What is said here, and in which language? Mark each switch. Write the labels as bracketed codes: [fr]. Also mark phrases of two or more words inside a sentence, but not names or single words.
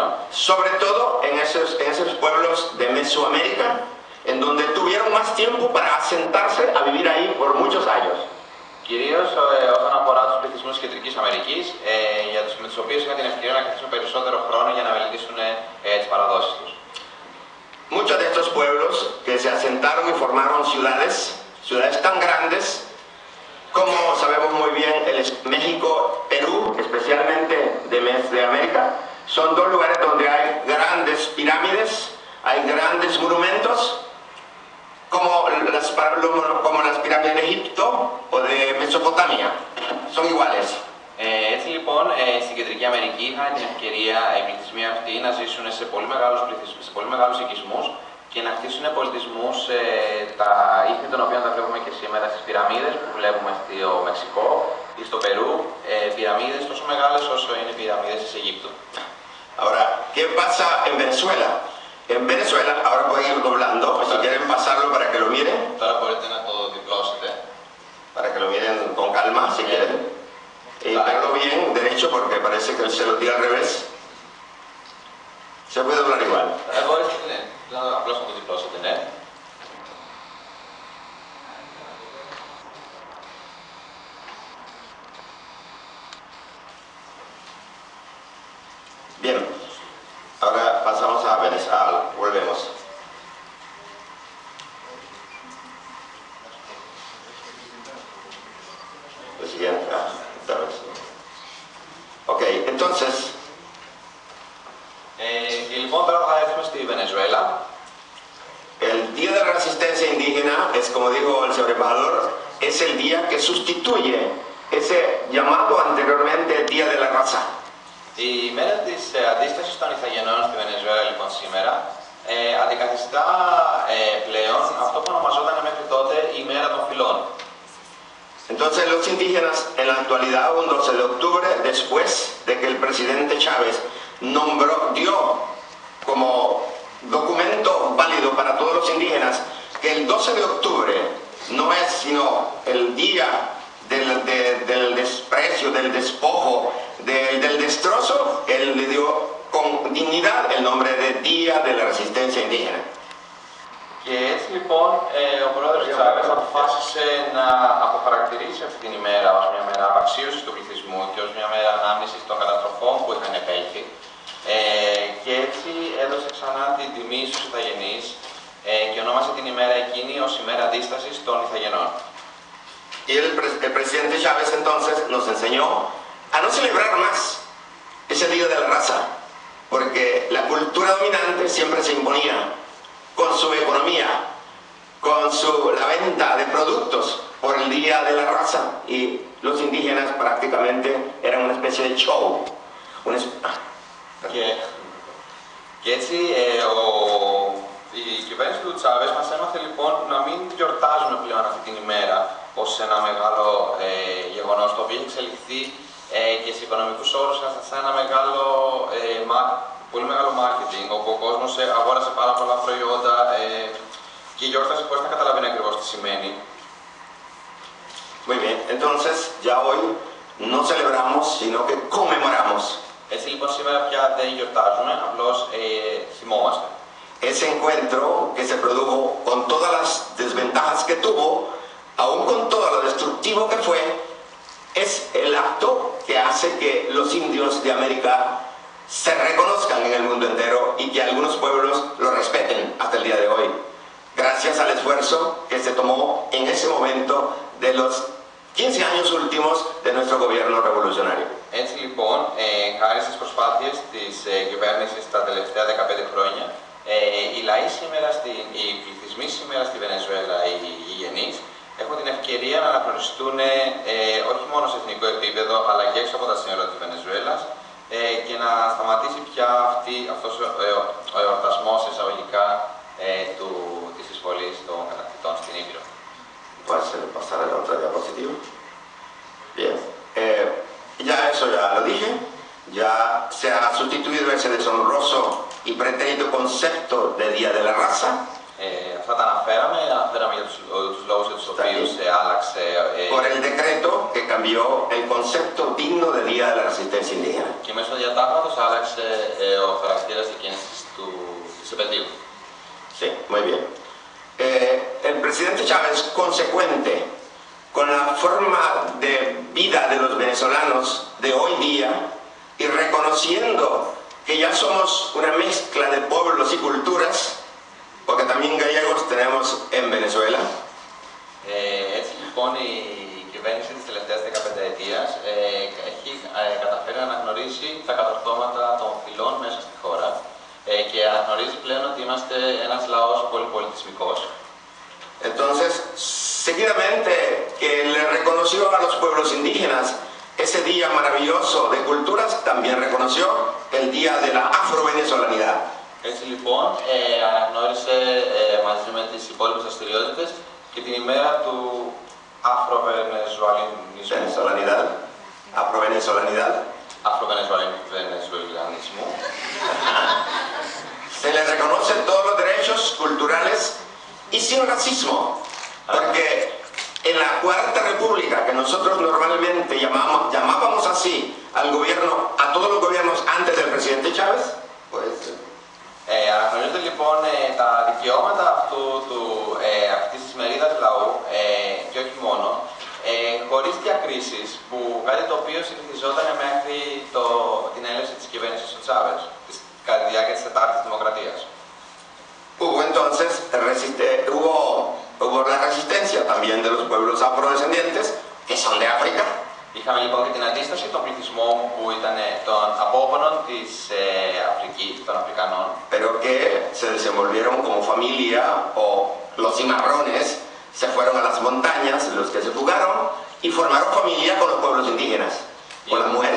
[es] Sobre todo en esos pueblos de Mesoamérica, en donde tuvieron más tiempo para asentarse a vivir ahí por muchos años. [el] Κυρίως όσον αφορά τους πληθυσμούς πολιτισμούς της Κεντρικής Αμερικής, με τους οποίους είχαν την ευκαιρία να καθίσουν περισσότερο χρόνο για να μελετήσουν τις παραδόσεις τους. [es] Muchos de estos pueblos que se asentaron y formaron ciudades tan grandes como sabemos muy bien México, Perú, especialmente de América, son dos lugares donde hay grandes pirámides, hay grandes monumentos, como las pirámides de Egipto o de Mesopotamia, son iguales. [el] Έτσι λοιπόν, στην Κεντρική Αμερική είχαν την ευκαιρία οι πληθυσμοί αυτοί να ζήσουν σε πολύ μεγάλους οικισμούς και να χτίσουν πολιτισμούς τα ήθη των οποίων τα βλέπουμε και σήμερα στις πυραμίδες που βλέπουμε στο Μεξικό ή στο Περού, πυραμίδες τόσο μεγάλες όσο είναι οι πυραμίδες της Αιγύπτου. [es] Ahora, ¿qué pasa en Venezuela? En Venezuela, ahora pueden ir doblando, si quieren pasarlo para que lo miren. [el] Τώρα μπορείτε να το διπλώσετε. [es] Para que lo miren con calma, si quieren. Y verlo bien, derecho, porque parece que se lo diga al revés. Se puede doblar igual. [el] Μπορείτε, ναι. Απλώς να το διπλώσετε, ναι. [es] Bien, ahora pasamos a Venezuela, volvemos. Lo siguiente, esta vez. Ok, entonces, [el] Και λοιπόν τώρα θα έρθουμε στη Βενεζουέλα. [es] el Día de la Resistencia Indígena es, como dijo el señor embajador, es el día que sustituye ese llamado anteriormente Día de la Raza. [el] Η μέρα της αντίστασης των Ιθαγενών στη Βενεζουέλα λοιπόν σήμερα αντικαθιστά πλέον αυτό που ονομαζόταν μέχρι τότε η μέρα των φυλών. [es] Entonces los indígenas en la actualidad, un 12 de octubre, después de que el presidente Chávez dio como documento válido para todos los indígenas que el 12 de octubre no es sino el día del desprecio, del despojo, del destrozo, él le dio con dignidad el nombre de Día de la Resistencia Indígena. [el] Και έτσι λοιπόν ο πρόεδρος Τσάβες αποφάσισε να αποχαρακτηρίσει αυτή την ημέρα ως μια μέρα απαξίωσης του πληθυσμού και ως μια μέρα ανάμνησης των καταστροφών που είχαν επέλθει. Και έτσι έδωσε ξανά την τιμή στους Ιθαγενείς και ονόμασε την ημέρα εκείνη ως ημέρα αντίστασης των Ιθαγενών. [es] Y el presidente Chávez entonces nos enseñó a no celebrar más ese Día de la Raza, porque la cultura dominante siempre se imponía con su economía, con la venta de productos por el Día de la Raza, y los indígenas prácticamente eran una especie de show. [el] Και έτσι η κυβέρνηση του Τσάβες μας έμαθε λοιπόν να μην γιορτάζουμε πλέον αυτή την ημέρα ως ένα μεγάλο γεγονός το οποίο έχει εξελιχθεί και σε οικονομικούς όρους σαν ένα πολύ μεγάλο marketing, όπου ο κόσμος αγόρασε πάρα πολλά προϊόντα και γιόρτασε χωρίς να καταλαβαίνει ακριβώς τι σημαίνει. [es] Muy bien, entonces ya hoy no celebramos sino que conmemoramos. [el] Έτσι λοιπόν σήμερα πια δεν γιορτάζουμε, απλώς θυμόμαστε. [es] Ese encuentro que se produjo con todas las desventajas que tuvo, aún con todo lo destructivo que fue, es el acto que hace que los indios de América se reconozcan en el mundo entero y que algunos pueblos lo respeten hasta el día de hoy. Gracias al esfuerzo que se tomó en ese momento de los 15 años últimos de nuestro gobierno revolucionario. [el] Έτσι λοιπόν, χάρη στις προσπάθειες της κυβέρνησης τα τελευταία 15 χρόνια, οι λαοί σήμερα, οι πληθυσμοί σήμερα στη Βενεζουέλα, οι γενείς, έχουν την ευκαιρία να αναγνωριστούν όχι μόνο σε εθνικό επίπεδο, αλλά και έξω από τα σύνορα της Βενεζουέλας και να σταματήσει πια αυτός ο εορτασμός εισαγωγικά της εισβολής των κατακτητών στην Ήπειρο. [es] ¿Puedes pasar a la otra diapositiva? Bien. Ya eso ya lo dije. Ya se ha sustituido ese deshonroso y pretérito concepto de Día de la Raza. [el] Αυτά τα αναφέραμε για τους λόγους για τους οποίους άλλαξε. [es] Por el decreto que cambió el concepto digno de Día de la Resistencia Indígena. [el] Και μέσω του διατάγματος άλλαξε ο χαρακτήρας της επαιτίου. [es] Sí, muy bien. El presidente Chávez, consecuente con la forma de vida de los venezolanos africanos de hoy día y reconociendo que ya somos una mezcla de pueblos y culturas, porque también gallegos tenemos en Venezuela. [el] Έτσι λοιπόν η κυβέρνηση της τελευταίας 15 ετίας έχει καταφέρει να αναγνωρίσει τα κατορθώματα των φυλών μέσα στη χώρα και αναγνωρίζει πλέον ότι είμαστε ένας λαός πολυπολιτισμικός. [es] Entonces, seguidamente que le reconoció a los pueblos indígenas ese día maravilloso de culturas, también reconoció el día de la afrovenezolanidad. [el] Έτσι λοιπόν αναγνώρισε μαζί με τις υπόλοιπες δραστηριότητες και την ημέρα του αφροβενεζουαλινισμού. [es] Venezolanidad, afrovenezolanidad. Afrovenezuelanismo. Se les reconoce todos los derechos culturales y sin racismo, porque en la Cuarta República, que nosotros normalmente llamábamos así al gobierno, a todos los gobiernos antes del presidente Chávez, pues [el] Αναγνωρίζονται λοιπόν τα δικαιώματα αυτής της μερίδας λαού και όχι μόνο, χωρίς διακρίσεις, που κάτι το οποίο συνηθιζόταν μέχρι την έλευση της κυβέρνησης του Τσάβες, κατά τη διάρκεια της Τετάρτης Δημοκρατίας. [es] hubo entonces hubo la resistencia también de los pueblos afrodescendientes, que son de África. [el] Είχαμε λοιπόν και την αντίσταση των πληθυσμών που ήταν των απόγονων της Αφρικής, των Αφρικανών. [es] Pero que se desenvolvieron como familia, o los cimarrones se fueron a las montañas, los que se fugaron, y formaron familia con los pueblos indígenas, con las mujeres.